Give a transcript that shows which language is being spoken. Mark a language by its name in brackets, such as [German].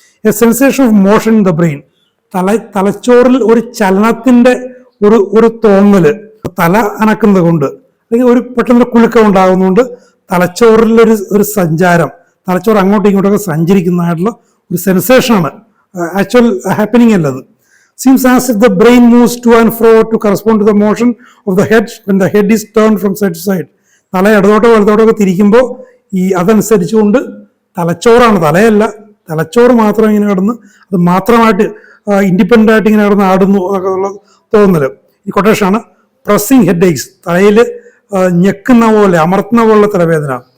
[English] a sensation of motion in the brain, [Malayalam] തലച്ചോറിൽ ഒരു ചലനത്തിന്റെ ഒരു തോന്നല്, തല അനക്കുന്നത് കൊണ്ട്, അല്ലെങ്കിൽ ഒരു പെട്ടെന്ന് കുലുക്കം ഉണ്ടാകുന്നതുകൊണ്ട് തലച്ചോറിൽ ഒരു സഞ്ചാരം, തലച്ചോറ് അങ്ങോട്ടും ഇങ്ങോട്ടൊക്കെ സഞ്ചരിക്കുന്നതായിട്ടുള്ള ഒരു സെൻസേഷനാണ്, [English] actual happening [Malayalam] അല്ലത്. [English] Seems as if the brain moves to and fro to correspond to the motion of the head when the head is turned from side to side. [Malayalam] തല ഇടതോട്ടോ വലതോട്ടോ ഒക്കെ തിരിക്കുമ്പോൾ അതനുസരിച്ചുകൊണ്ട് തലച്ചോറാണ്, തലയല്ല, തലച്ചോറ് മാത്രം ഇങ്ങനെ കിടന്ന് അത് മാത്രമായിട്ട് ഇൻഡിപെൻഡൻ്റ് ആയിട്ട് ഇങ്ങനെ കിടന്ന് ആടുന്നു എന്നൊക്കെ ഉള്ള തോന്നല്. ഈ കൊട്ടേഷനാണ്. [English] pressing headaches, [Malayalam] തലയിൽ ഞെക്കുന്ന പോലെ അമർത്തുന്ന പോലുള്ള തലവേദന.